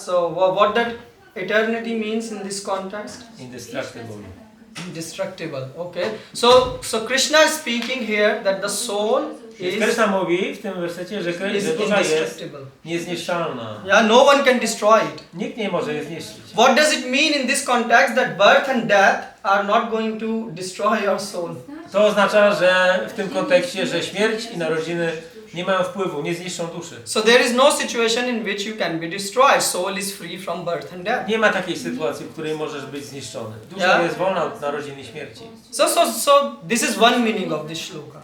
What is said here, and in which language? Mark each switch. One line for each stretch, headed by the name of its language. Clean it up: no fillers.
English: So what that eternity means in this context? Indestructible. Indestructible. Okay. So Krishna is speaking here that the soul is
Polish: Krishna mówi w tym wersecie, że dusza jest
English: indestructible.
Polish: niezniszczalna.
English: Yeah, no one can destroy it.
Polish: Nikt nie może jej zniszczyć.
English: What does it mean in this context that birth and death are not going to destroy your soul?
Polish: To oznacza, że w tym kontekście, że śmierć i narodziny nie mają wpływu, nie zniszczą duszy.
English: So there is no situation in which you can be destroyed. Soul is free from birth and death.
Polish: Nie ma takiej sytuacji, w której możesz być zniszczony. Dusza
English: Yeah.
Polish: jest wolna od narodzin i śmierci.
English: So this is one meaning of this shloka.